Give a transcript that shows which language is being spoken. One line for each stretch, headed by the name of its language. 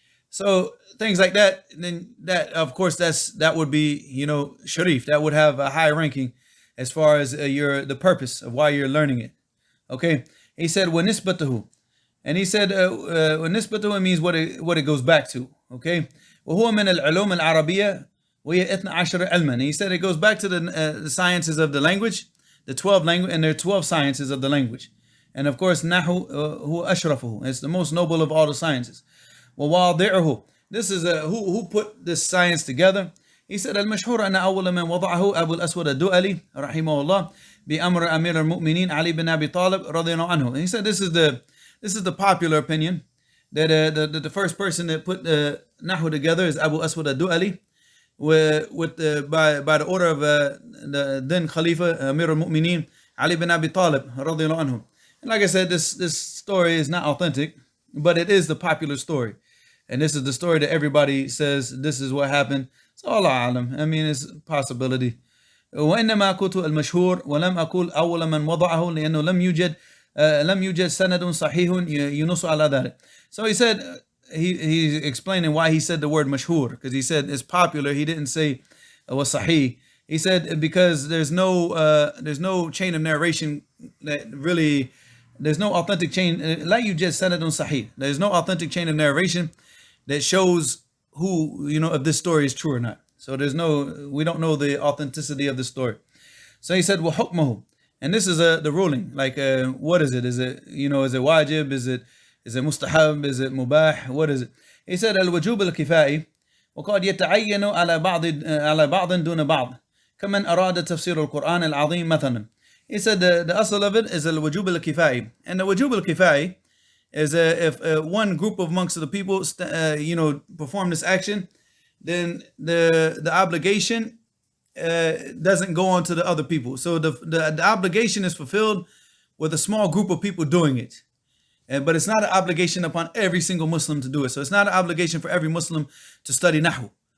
English: So things like that, then that of course that would be sharif, that would have a high ranking as far as the purpose of why you're learning it. Okay, he said وَنِسْبَتُهُ, and he said وَنِسْبَتُهُ means what it goes back to.
Arabic: Okay, وَهُوَ مِنَ الْعُلُومِ الْعَرَبِيَّةِ وَهِيَ 12 عِلْمًا.
English: He said it goes back to the sciences of the language, the 12 language, and there are 12 sciences of the language. And of course,
Arabic: nahu huwa ashrafuhu.
English: It's the most noble of all the sciences.
Arabic: وَوَاضِعُهُ.
English: This is who put this science together. He said,
Arabic: المشهور أن أول من وضعه أبو الأسود الدؤلي رحمه الله بأمر أمير المؤمنين علي بن أبي طالب رضي الله عنه.
English: And he said this is the popular opinion that the first person that put the nahu together is Abu Aswad al-Du'ali, by the order of the then Khalifa Amir al-Mu'mineen Ali bin Abi Talib radiyallahu anhu. And like I said, this story is not authentic, but it is the popular story, and this is the story that everybody says this is what happened. So Allah alam, I mean, it's a possibility.
Arabic: وإنما قلت المشهور ولم أقول أول من وضعه لأنه لم يوجد سند صحيح ينص على ذلك.
English: So he said, he's explaining why he said the word mashhur, because he said it's popular. He didn't say was sahih. He said because there's no chain of narration that really, there's no authentic chain.
Arabic: لا يوجد سند صحيح.
English: There's no authentic chain of narration that shows who, if this story is true or not. So we don't know the authenticity of the story. So he said, وَحُكْمَهُ, and this is the ruling. Like, what is it? Is it, is it wajib? Is it mustahab? Is it mubah? What is it?
Arabic: He said, الوجوب الكفائي وقد يتعين على بعض دون بعض كمن أراد تفسير القرآن العظيم مثلا.
English: He said the asl of it is الوجوب الكفائي, and the wujub al-kifai is if one group of amongst the people perform this action, then the obligation doesn't go on to the other people. So the obligation is fulfilled with a small group of people doing it, but it's not an obligation upon every single Muslim to do it. So it's not an obligation for every Muslim to study nahu.